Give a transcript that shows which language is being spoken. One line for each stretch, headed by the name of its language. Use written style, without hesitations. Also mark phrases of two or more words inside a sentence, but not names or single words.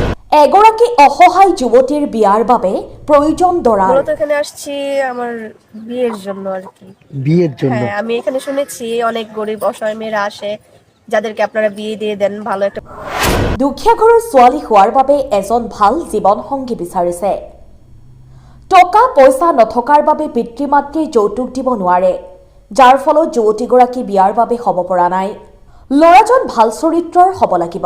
Assamese: এগৰাকী অসহায় যুৱতীৰ বিয়াৰ বাবে প্ৰয়োজন দৰাৰ।
Bangla: মূলত এখানে আসছি আমার বিয়ের জন্য আর কি। বিয়ের জন্য? হ্যাঁ, আমি এখানে শুনেছি অনেক গরিব অসহায় মেয়েরা আসে, যাদেরকে আপনারা বিয়ে দিয়ে দেন, ভালো একটা।
Assamese: দুখীয়া ঘৰৰ ছোৱালী হোৱাৰ বাবে এজন ভাল জীৱনসংগী বিচাৰিছে। টকা পইচা নথকাৰ বাবে পিতৃ মাতৃয়ে যৌতুক দিব নোৱাৰে, যাৰ ফলত যুৱতীগৰাকী বিয়াৰ বাবে হ'ব পৰা নাই। ল'ৰাজন ভাল চৰিত্ৰৰ হ'ব লাগিব।